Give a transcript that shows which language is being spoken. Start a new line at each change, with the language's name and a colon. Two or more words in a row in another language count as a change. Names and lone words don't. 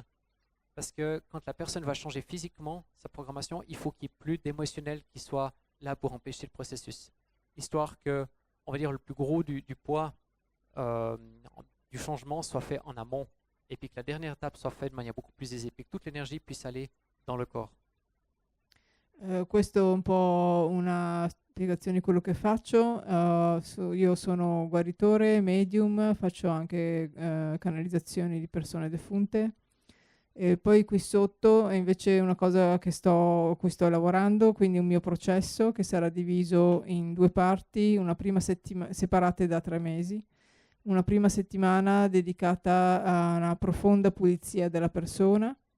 French: Parce que quand la personne va changer physiquement sa programmation, il faut qu'il n'y ait plus d'émotionnel qui soit là pour empêcher le processus. Histoire que, on va dire, le plus gros du poids du changement soit fait en amont. Et puis que la dernière étape soit faite de manière beaucoup plus aisée. Puis que toute l'énergie puisse aller dans le corps.
Italian: Questo è un po' una spiegazione di quello che faccio. Io sono guaritore, medium, faccio anche canalizzazioni di persone defunte. E poi qui sotto è invece una cosa a cui sto lavorando, quindi un mio processo che sarà diviso in 2 parti, una prima separate da 3 mesi, una prima settimana dedicata a una profonda pulizia della persona.